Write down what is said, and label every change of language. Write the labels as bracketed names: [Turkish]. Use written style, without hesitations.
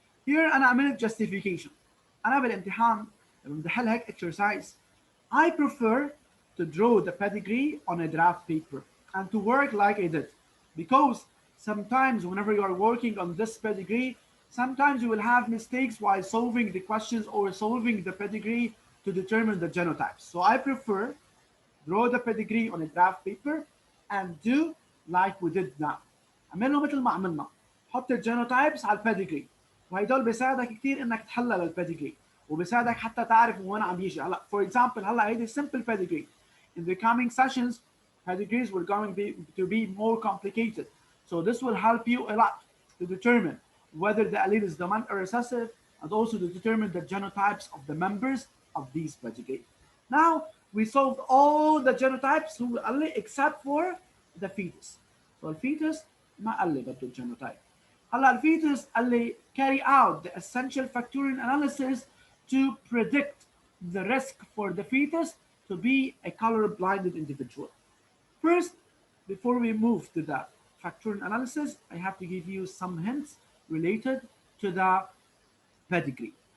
[English] Here [Arabic] أنا عملت [English] justification. [Arabic] أنا بالامتحان لما بدي أحل هيك [English] exercise, I prefer to draw the pedigree on a draft paper and to work like I did, because sometimes whenever you are working on this pedigree, sometimes you will have mistakes while solving the questions or solving the pedigree to determine the genotypes. So I prefer draw the pedigree on a draft paper and do like we did now. [Arabic] عملنا مثل ما عملنا. حط الجينوتايبس على البيدجري وهيدول بيساعدك كثير انك تحلل البيدجري وبيساعدك حتى تعرف من وين عم يجي. هلا [English] for example [Arabic] هلا هيدي [English] simple pedigree. in the coming sessions, pedigrees were going to be more complicated. So this will help you a lot to determine whether the allele is dominant or recessive, and also to determine the genotypes of the members of these pedigree. Now we solved all the genotypes except for the fetus. So [Arabic] الفيتس ما قال لي بده الجينوتايب. هلا الفيتس قال لي [English] carry out the essential factorial analysis to predict the risk for the fetus to be a color-blinded individual. First, before we move to the factorial analysis, I have to give you some hints related to the pedigree.